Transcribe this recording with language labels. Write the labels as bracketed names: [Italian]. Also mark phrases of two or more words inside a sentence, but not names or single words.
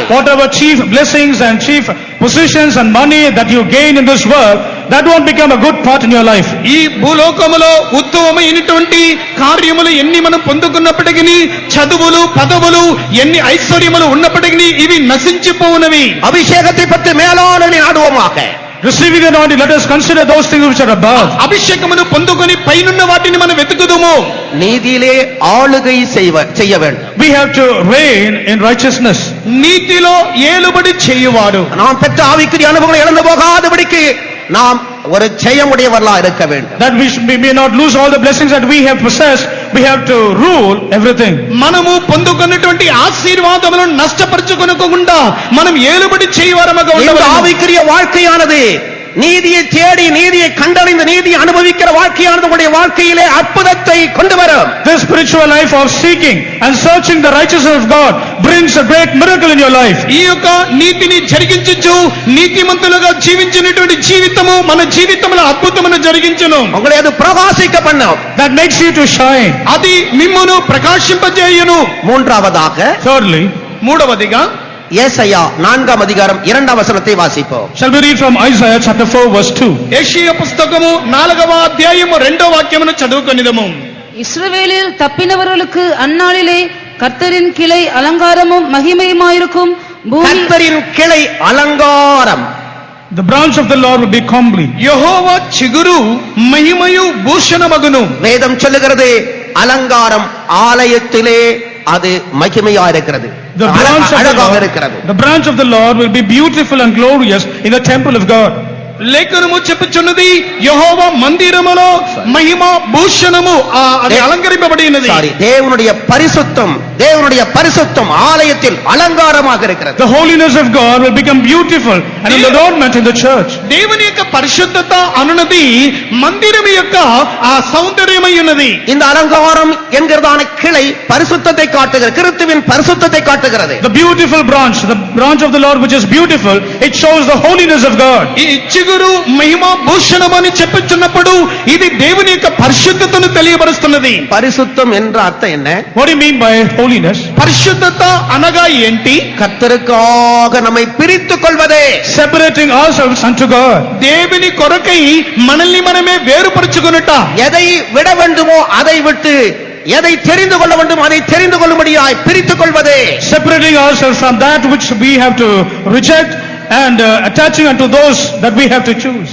[English] Whatever chief blessings and chief positions and money that you gain in this world, that won't become a good part in your life. [Telugu] ఈ భూలోకములో ఉత్తమమైనటువంటి కార్యములు ఎన్ని మనం పొందుకున్నప్పటికీ, చదువులు, పదవులు, ఎన్ని ఐశ్వర్యములు ఉన్నప్పటికీ ఇవి నశించిపోవునవి. [Tamil] அபிஷேகத்தை பற்றி மேலானவனை நாடுவோமாக. [English] Receiving the anointing, let us consider those things which are above. [Telugu] అభిషేకమును పొందుకొని పైనున్న వాటిని మనం వెతుకుదుము. [Tamil] நீதியிலே ஆளுகை செய்ய வேண்டும். [English] We have to reign in righteousness. [Telugu] నీతిలో ఏలుబడి చేయువాడు. [Tamil] நாம் பெற்ற ஆவிக்குரிய அனுபவங்களை இழந்து போகாதபடிக்கு நாம் ஒரு ஜெயமுடையவர்களா இருக்க வேண்டும். [English] That we may not lose all the blessings that we have possessed, we have to rule everything. [Telugu] మనము పొందుకున్నటువంటి ఆశీర్వాదములను నష్టపరచుకొనకుండా మనం ఏలుబడి చేయువారముగా [Tamil] இந்த [Telugu] ఉండాలి. [Tamil] ஆவிக்குரிய வாழ்க்கையானது நீதியை தேடி நீதியை கண்டறிந்து நீதியை அனுபவிக்கிற வாழ்க்கையானது உங்களுடைய வாழ்க்கையிலே அற்புதத்தை கொண்டு வரும். [English] This spiritual life of seeking and searching the righteousness of God brings a great miracle in your life. [Telugu] ఈ యొక్క నీతిని జరిగించుచు నీతిమంతులుగా జీవించినటువంటి జీవితము మన జీవితంలో అద్భుతమును జరిగించును. [Tamil] உங்களை அது பிரகாசிக்க பண்ணும். [English] That makes you to shine. [Telugu] అది మిమ్మును ప్రకాశింపజేయును. [Tamil] மூன்றாவதாக [English] Thirdly, [Telugu] మూడవదిగా [Tamil] ஏசாயா 4ஆம் அதிகாரம் 2ஆம் வசனத்தை வாசிப்போம். [English] shall we read from Isaiah chapter 4 verse 2. [Telugu] యెషయా పుస్తకము 4వ అధ్యాయము 2వ వాక్యమును చదువుకొనిదము. [Tamil] இஸ்ரவேலில் தப்பினவர்களுக்கு அந்நாளிலே கர்த்தரின் கிளை அலங்காரமும் மகிமையுமாயிருக்கும். பூமி கர்த்தரின் கிளை அலங்காரம். [English] The branch of the Lord will be comely. [Telugu] యెహోవా చిగురు మహిమయు భూషణమగును. [Tamil] வேதம் சொல்லுகிறது அலங்காரம் ஆலயத்திலே அது மகிமையா இருக்கிறது, அழகாக இருக்கிறது. [English] The branch of the Lord will be beautiful and glorious in the temple of God. [Telugu] లేఖనము చెప్పుచున్నది యెహోవా మందిరములో మహిమ భూషణము అది అలంకరింపబడినది. [Tamil] தேவனுடைய பரிசுத்தம் ஆலயத்தில் அலங்காரமாக இருக்கிறது. [English] The holiness of God will become beautiful and an adornment in the church. [Telugu] దేవుని యొక్క పరిశుద్ధత అనునది మందిరము యొక్క ఆ సౌందర్యమై ఉన్నది. [Tamil] இந்த అలంகாரம் என்கிறதான கிளை பரிசுத்தத்தை காட்டுகிறது, கிறிஸ்துவின் பரிசுத்தத்தை காட்டுகிறது. [English] The beautiful branch, the branch of the Lord which is beautiful, it shows the holiness of God. [Telugu] ఈ చిగురు మహిమ భూషణమని చెప్పుచున్నప్పుడు ఇది దేవుని యొక్క పరిశుద్ధతను తెలియబరుస్తున్నది. [Tamil] பரிசுத்தம் என்ற அர்த்தம் என்ன? [English] What do you mean by holiness? [Telugu] పరిశుద్ధత అనగా ఏంటి? [Tamil] கர்த்தருக்காக நம்மை பிரித்துக் கொள்வதே. [English] Separating ourselves unto God. [Telugu] దేవుని కొరకై మనల్ని మనమే వేరుపరచుకొనుట. [Tamil] எதை விட வேண்டுமோ அதை விட்டு, எதை தெரிந்து கொள்ள வேண்டும் அதை தெரிந்து கொள்ளும்படியாய் பிரித்துக் கொள்வதே. [English] Separating ourselves from that which we have to reject and attaching unto those that we have to choose.